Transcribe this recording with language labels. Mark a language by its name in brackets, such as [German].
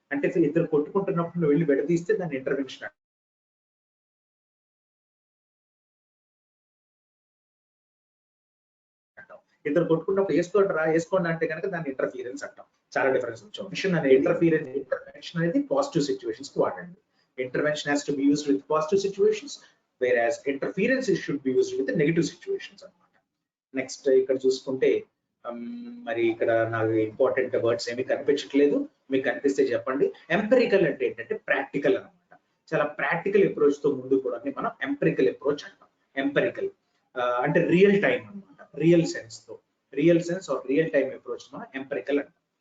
[Telugu] అంటే ఇద్దరు కొట్టుకుంటున్నప్పుడు నువ్వు వెళ్ళి విడదీస్తే దాన్ని ఇంటర్వెన్షన్ అంటాం. ఇద్దరు కొట్టుకున్నప్పుడు వేసుకోండి అంటే కనుక దాన్ని ఇంటర్ఫీరెన్స్ అంటాం. చాలా డిఫరెన్స్ వచ్చాం అనే. ఇంటర్వెన్షన్ అనేది పాజిటివ్ సిచ్యువేషన్స్ కి వాడండి. [English] intervention has to be used with positive situations, whereas interference should be used with the negative situations [Telugu] అన్నమాట. నెక్స్ట్ ఇక్కడ చూసుకుంటే మరి ఇక్కడ నాకు ఇంపార్టెంట్ వర్డ్స్ ఏమి కనిపించట్లేదు, మీకు కనిపిస్తే చెప్పండి. ఎంపెరికల్ అంటే ఏంటంటే ప్రాక్టికల్ అనమాట. చాలా ప్రాక్టికల్ అప్రోచ్ తో ముందు కూడా మనం ఎంపెరికల్ అప్రోచ్ అంటాం. ఎంపెరికల్ అంటే రియల్ టైం అనమాట, real sense are real time approach మనం ఎంపెరికల్ అంటాం.